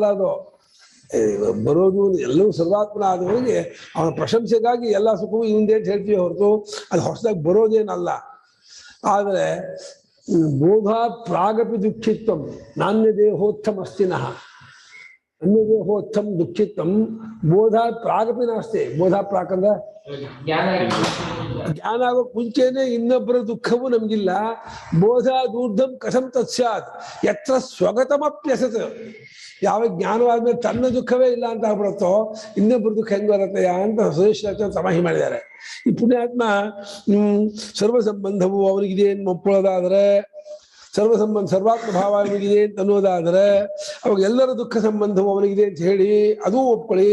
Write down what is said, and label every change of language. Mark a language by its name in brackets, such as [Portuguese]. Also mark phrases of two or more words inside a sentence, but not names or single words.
[Kannada] ಅದು ಬರೋದು ಎಲ್ಲವೂ ಸರ್ವಾತ್ಮನ ಆದವರಿಗೆ ಅವನ ಪ್ರಶಂಸೆಗಾಗಿ ಎಲ್ಲ ಸುಖವೂ ಇವಂದೇ ಅಂತ ಹೇಳ್ತೀವಿ ಹೊರತು ಅದು ಹೊಸದಾಗಿ ಬರೋದೇನಲ್ಲ. [Sanskrit] ಆದರೆ ಬೋಧ ಪ್ರಾಗಪಿ ದುಃಖಿತ್ವಂ ನಾಣ್ಯ ದೇಹೋತ್ತಮ ಅಸ್ತಿನಃ, ಅನ್ಯ ದೇಹೋತ್ತಮ ದುಃಖಿತ್ವಂ ಬೋಧ ಪ್ರಾಗಪಿ ನಾಸ್ತಿ. ಬೋಧ ಪ್ರಾಕ್ [Kannada] ಅಂದ್ರೆ ಜ್ಞಾನ ಆಗೋಕ್ ಮುಂಚೆನೆ ಇನ್ನೊಬ್ಬರ ದುಃಖವೂ ನಮ್ಗಿಲ್ಲ. [Sanskrit] ಬೋಧ ದೂರ್ಧಂ ಕಥಂ ತತ್ಸ್ಯಾತ್ ಯತ್ರ ಸ್ವಗತಮಪ್ಯಸತ್. [Kannada] ಯಾವ ಜ್ಞಾನವಾದ್ಮೇಲೆ ತನ್ನ ದುಃಖವೇ ಇಲ್ಲ ಅಂತ ಆಗ್ಬಿಡುತ್ತೋ ಇನ್ನೊಬ್ಬರ ದುಃಖ ಹೆಂಗ್ ಬರುತ್ತೆಯಾ ಅಂತ ಸುರೇಶ್ವರ ಸಮಾಹಿ ಮಾಡಿದ್ದಾರೆ. ಈ ಪುಣ್ಯಾತ್ಮ ಸರ್ವ ಸಂಬಂಧವು ಅವನಿಗಿದೆ ಅಂತ ಒಪ್ಪೋದಾದ್ರೆ, ಸರ್ವಾತ್ಮ ಭಾವ ಅವನಿಗಿದೆ ಅಂತ ಅನ್ನೋದಾದ್ರೆ, ಅವಾಗ ಎಲ್ಲರ ದುಃಖ ಸಂಬಂಧವು ಅವನಿಗಿದೆ ಅಂತ ಹೇಳಿ ಅದೂ ಒಪ್ಕೊಳ್ಳಿ.